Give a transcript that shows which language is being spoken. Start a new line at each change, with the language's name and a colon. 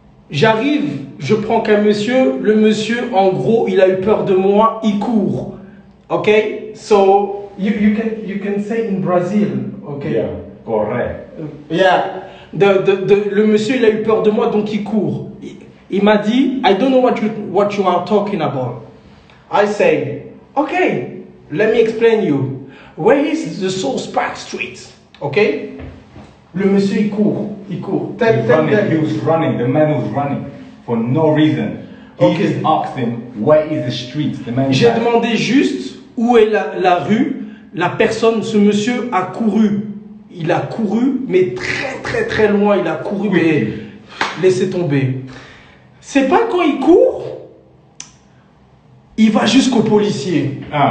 French: J'arrive, je prends qu'un monsieur. Le monsieur, en gros, il a eu peur de moi, il court.
English: Ok? So, you can say in Brazil. Ok? Yeah, correct. Yeah.
French: Le monsieur, il a eu peur de moi, donc il court. Il m'a dit,
English: I don't know what you are talking about. I say, okay, let me explain you. Where is the South Park Street?
French: Okay? Le monsieur, il court.
English: He was running. The man was running for no reason. He just asked him, where is the street? The man.
French: J'ai demandé juste où est la rue. La personne, ce monsieur a couru. Il a couru, mais très loin. Il a couru, mais laissez tomber. C'est pas quand il court, il va jusqu'au policier.